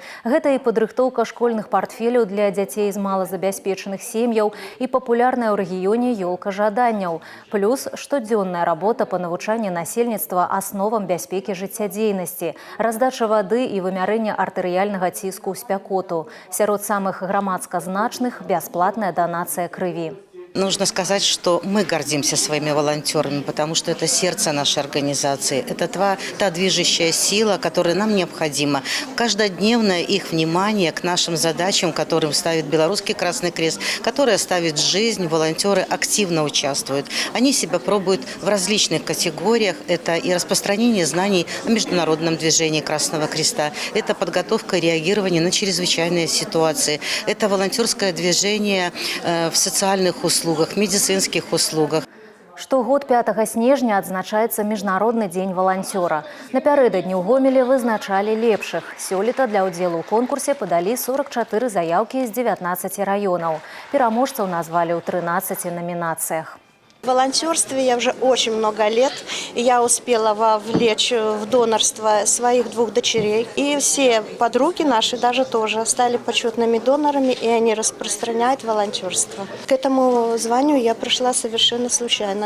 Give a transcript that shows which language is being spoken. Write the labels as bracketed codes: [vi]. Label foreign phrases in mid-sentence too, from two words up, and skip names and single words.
[be] Гэта і падрыхтоўка школьных партфеляў для дзяцей з малазабяспечаных сем'яў і папулярная ў рэгіёне ёлка жаданняў. Плюс штодзённая работа па навучанні насельніцтва асновам бяспекі жыццядзейнасці, раздача вады і вымярэнне артэрыяльнага ціску ў спякоту. Сярод самых грамадска значных – бясплатная данацыя крыві. [ru] Нужно сказать, что мы гордимся своими волонтерами, потому что это сердце нашей организации. Это та движущая сила, которая нам необходима. Каждодневное их внимание к нашим задачам, которым ставит Белорусский Красный Крест, которые ставит жизнь, волонтеры активно участвуют. Они себя пробуют в различных категориях. Это и распространение знаний о международном движении Красного Креста, это подготовка и реагирование на чрезвычайные ситуации, это волонтерское движение в социальных услугах, медицинских услугах. [be] Штогод 5 снежня адзначаецца Міжнародны дзень валанцёра. Напярэдадні ў Гомелі вызначалі лепшых. Сёлета для ўдзелу ў конкурсе падалі 44 заявкі з 19 раёнаў. Пераможцаў назвалі ў 13 номинациях. [ru] В волонтерстве я уже очень много лет. Я успела вовлечь в донорство своих 2 дочерей. И все подруги наши даже тоже стали почетными донорами, и они распространяют волонтерство. К этому званию я пришла совершенно случайно.